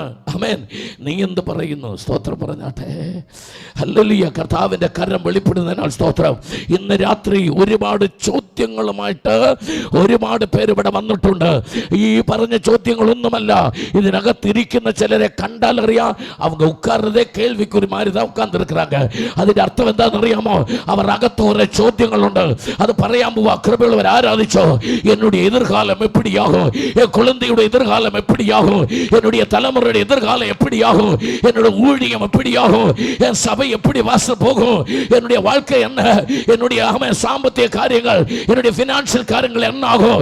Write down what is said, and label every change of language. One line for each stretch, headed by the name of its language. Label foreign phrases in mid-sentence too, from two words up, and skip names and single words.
Malayalam: ആമേൻ. നീ എന്ത് പറയുന്നു? സ്തോത്രം പറഞ്ഞാട്ടെ. ഹല്ലേലൂയ. കർത്താവിന്റെ കരം വെളിപ്പെടുന്നതിനാൽ സ്തോത്രം. ഇന്ന് രാത്രി ഒരുപാട് ചോദ്യങ്ങളുമായിട്ട് ഒരുപാട് പേര് ഇവിടെ വന്നിട്ടുണ്ട്. ഈ പറഞ്ഞ ചോദ്യങ്ങളൊന്നുമല്ല, ഇതിനകത്തിരിക്കുന്ന ചിലരെ കണ്ടാൽ അറിയാം,
Tamil: அவங்க உட்கார்றதே கேள்விக்குறி மாதிரி தான் உட்கார்ந்து இருக்கிறாங்க.
Malayalam: അതിന്റെ അർത്ഥം എന്താണെന്നറിയാമോ? അവർ അകത്ത് കുറെ ചോദ്യങ്ങളുണ്ട്. അത് പറയാൻ പോവാ. കൃപയുള്ളവർ ആരാധിച്ചോ?
Tamil: என்னுடைய எதிர்காலம் எப்படியாகும்? என் குழந்தையுடைய எதிர்காலம் எப்படியாகும்? என்னுடைய தலைமுறையுடைய எதிர்காலம் எப்படியாகும்? என்னுடைய ஊழியம் எப்படியாகும்? என் சபை எப்படி வாசல் போகும்? என்னுடைய வாழ்க்கை என்ன? என்னுடைய சாம்பத்திய காரியங்கள், என்னுடைய பினான்சியல் காரியங்கள் என்ன ஆகும்?